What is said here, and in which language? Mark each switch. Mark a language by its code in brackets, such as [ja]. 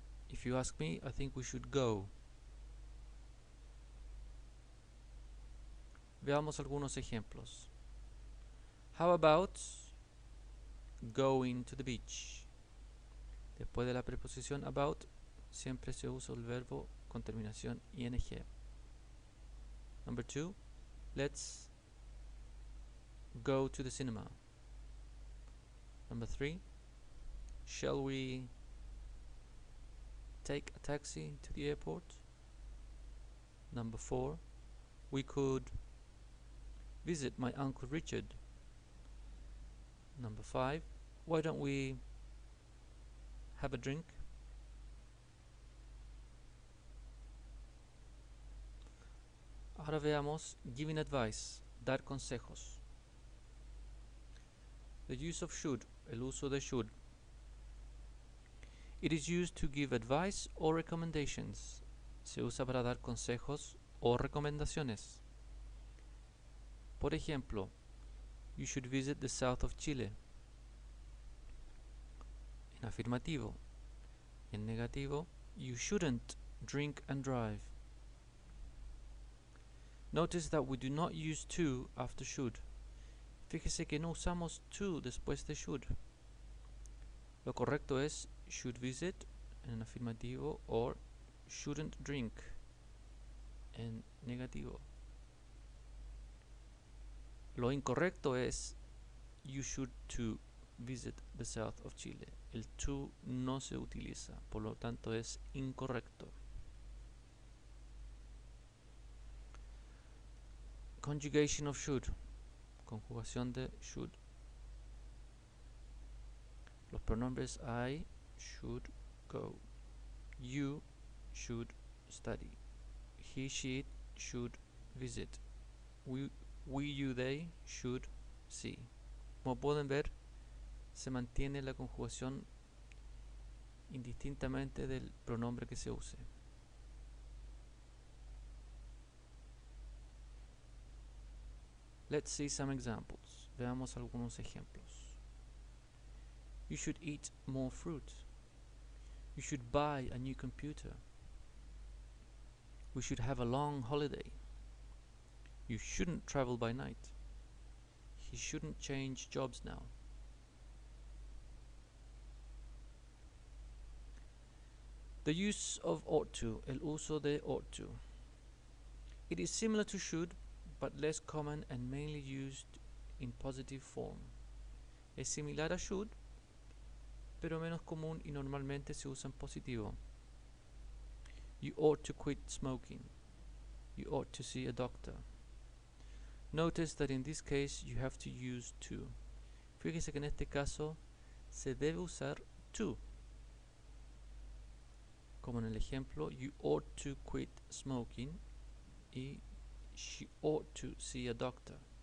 [en] If you ask me, I think we should go. [es] Veamos algunos ejemplos. [en] How about going to the beach? [es] Después de la preposición about, siempre se usa el verbo con terminación ing. [en] Number 2, let's go to the cinema. Number 3, shall we take a taxi to the airport? Number 4, we could visit my Uncle Richard. Number 5, why don't we have a drink? [es] Ahora veamos [en] giving advice, [es] dar consejos. The use of should, el uso de should. [en] It is used to give advice or recommendations. [es] Se usa para dar consejos o recomendaciones. Por ejemplo, [en] you should visit the south of Chile. [es] En afirmativo. En negativo, [en] you shouldn't drink and drive. Notice that we do not use to after should. [es] Fíjese que no usamos to después de should. Lo correcto es [en] should visit [es] en afirmativo [en] or shouldn't drink [es] en negativo. Lo incorrecto es [en] you should to visit the south of Chile. [es] El to no se utiliza, por lo tanto es incorrecto. [en] Conjugation of should. [es] Conjugación de should. Los pronombres [en] I should go. You should study. He, she should visit. We, you, they should see. [es] Como pueden ver, se mantiene la conjugación indistintamente del pronombre que se use. [en] Let's see some examples. [es] Veamos algunos ejemplos. [en] You should eat more fruit. You should buy a new computer. We should have a long holiday. You shouldn't travel by night. He shouldn't change jobs now. The use of ought to, [es] el uso de ought to. [en] It is similar to should, but less common and mainly used in positive form. [es] Es similar a should, pero menos común y normalmente se usa en positivo. [en] You ought to quit smoking. You ought to see a doctor. Notice that in this case you have to use to. [es] Fíjese que en este caso se debe usar to. Como en el ejemplo, [en] you ought to quit smoking [es] y [en] she ought to see a doctor.